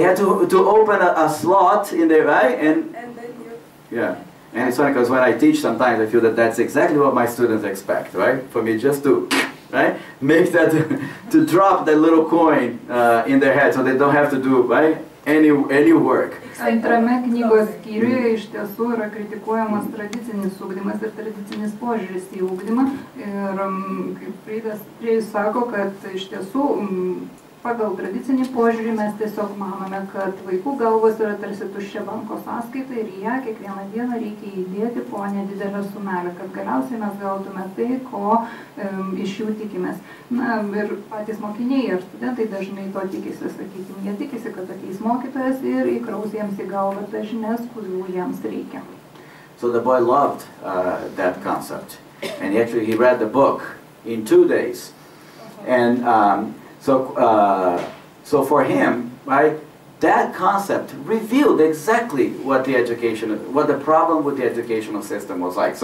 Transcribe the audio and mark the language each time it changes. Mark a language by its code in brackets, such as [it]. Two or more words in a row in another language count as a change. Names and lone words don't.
[en] They had to open a slot in their, right, and then you. Yeah. And it's funny because when I teach, sometimes I feel that that's exactly what my students expect, right? For me just to, right, make that, to drop that little coin in their head so they don't have to do, right, any work. [lt] Antrame knygos skyriuje iš tiesų yra kritikuojamas tradicinis ugdymas ir tradicinis požiūris į ugdymą. Ir kaip Freire sako, kad iš tiesų pagal tradicinį požiūrį mes tiesiog manome, kad vaikų galvos yra tarsi tuščia banko sąskaita ir ją kiekvieną dieną reikia įdėti po nedidelę sumelę, kad galiausiai mes gautume tai, ko iš jų tikimės. Na, ir patys mokiniai ir studentai dažnai to tikisi, sakykime, jie tikisi, kad ateis mokytojas ir įkraus jiems į galvą tas žinias, kurių jiems reikia. [en] So the boy loved that concept, and actually he read the book in 2 days, and so for him, right, that concept revealed exactly what the problem with the educational system was like.